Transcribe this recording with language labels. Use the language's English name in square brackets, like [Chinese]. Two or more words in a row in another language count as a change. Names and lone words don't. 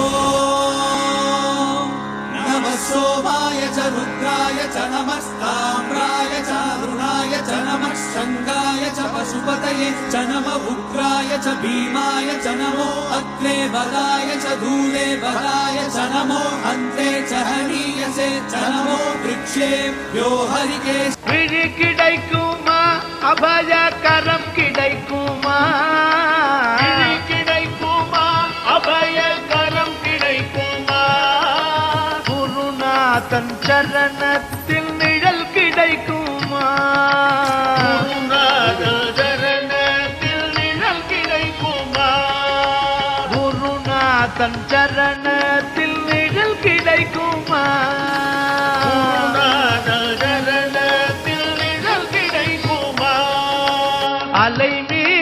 [Sanskrit] ओम नमः सोमाय च रुद्राय च नमस्ताम्राय च अरुणाय च नमः शङ्गाय च पशुपतये च नम उग्राय च भीमाय च नमो अग्ने वराय च धूले वराय च नमो अन्ते च हनीयसे च नमो वृक्षेभ्यो हरिके. [Tamil] விழி கிடைக்குமா அபயகரம் கிடைக்குமா, விழி கிடைக்குமா அபயகரம் கிடைக்குமா, குருநாதன் சரணத்தில் நிழல் கிடைக்குமா, குருநாதன் சரணத்தில் நிழல் கிடைக்குமா, குருநாதன் சரணத்தில் நிழல் கிடைக்குமா, அலை